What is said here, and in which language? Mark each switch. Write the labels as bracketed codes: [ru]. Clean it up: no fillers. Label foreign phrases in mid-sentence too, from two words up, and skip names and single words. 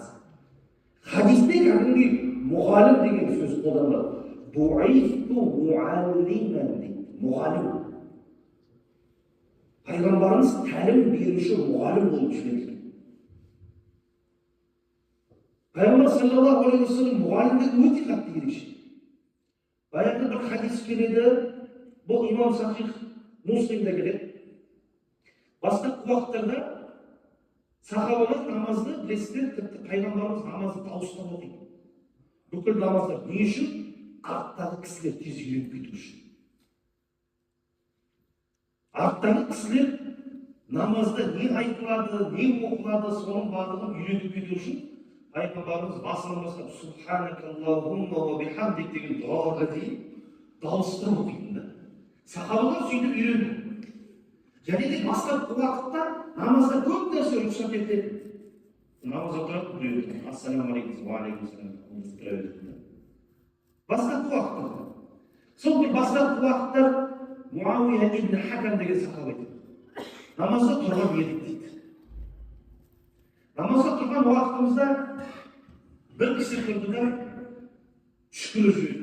[kk] Хадисте кәдімгі мұғалім деген сөз қолданылады. [ar] بعثت معلما дейді. [kk] Мұғалім. Пайғамбарымыз тәлім беруші мұғалім болып жіберілген. Пайғамбар [ar] صلى الله عليه وسلم [kk] мұғалімдік өте қатты ерекше. Баяғыда бір хадис келеді, бұл имам Сахих Муслимде келеді. Бастапқы уақыттарда сахабалар намазды білесіздер, тіпті пайғамбарымыз намазды дауыстап оқиды. Бүкіл намаздар не үшін? Арттағы кісілер тез үйреніп кету үшін. Арттағы кісілер намазда не айтылады, не оқылады, соның барлығын үйретіп кету үшін пайғамбарымыз басынан бастап [ar] سبحانك اللهم وبحمدك [kk] деген дұғаларға дейін дауыстап оқитын. Сахабалар сөйтіп үйренді. Және де бастапқы уақытта намазда көп нәрсе рұқсат етіледі. Намаз отырады, біреуді [ar] السلام عليكم وعليكم السلام [kk] бастапқы уақытта. Сол бір бастапқы уақытта Муауия ибн Хакам деген сахаба айтады. Намазда тұрған едік дейді. Намазда тұрған уақытымызда бір кісі тұрды да шүкір жүйді.